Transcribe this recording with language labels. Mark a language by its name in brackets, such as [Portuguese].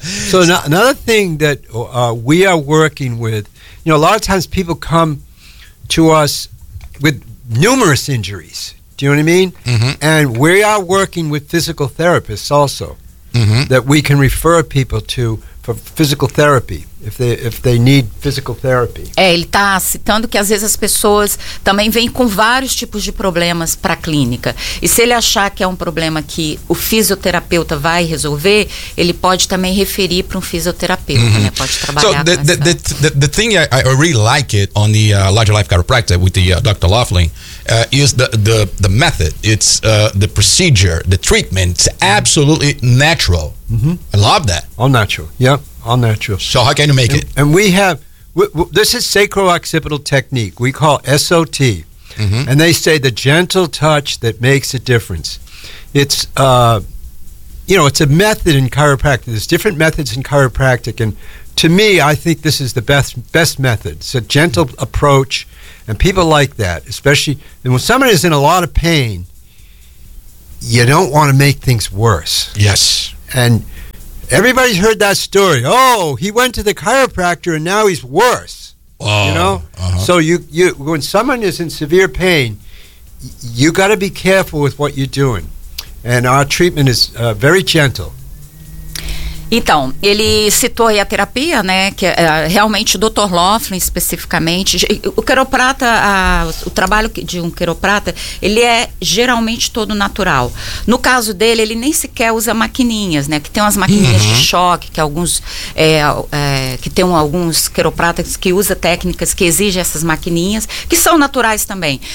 [English] So another thing that we are working with, you know, a lot of times people come to us with numerous injuries. Do you know what I mean? And we are working with physical therapists also that we can refer people to for physical therapy if they need physical therapy. [Portuguese] Ele está citando que às vezes as pessoas também vêm com vários tipos de problemas para a clínica. E se ele achar que é um problema que o fisioterapeuta vai resolver, ele pode também referir para um fisioterapeuta, né? Pode trabalhar. [English] So the thing I really like it on the Larger Life Chiropractic with the Dr. Laughlin is the method. It's the procedure, the treatment. It's absolutely natural. I love that. All natural. All natural. So how can you make it? And we have, this is sacrooccipital technique. We call SOT. And they say the gentle touch that makes a difference. It's, it's a method in chiropractic. There's different methods in chiropractic. And to me, I think this is the best method. It's a gentle approach. And people like that, especially and when somebody is in a lot of pain, you don't want to make things worse. Yes. And everybody's heard that story. Oh, he went to the chiropractor and now he's worse. Oh, you know? Uh-huh. So you when someone is in severe pain, you got to be careful with what you're doing. And our treatment is very gentle. [Portuguese] Então, ele citou aí a terapia, né, que realmente o Dr. Loughlin especificamente, o quiroprata, o trabalho de um quiroprata, ele é geralmente todo natural. No caso dele, ele nem sequer usa maquininhas, né, que tem umas maquininhas de choque, que alguns, que tem alguns quiropratas que usam técnicas que exigem essas maquininhas, que são naturais também.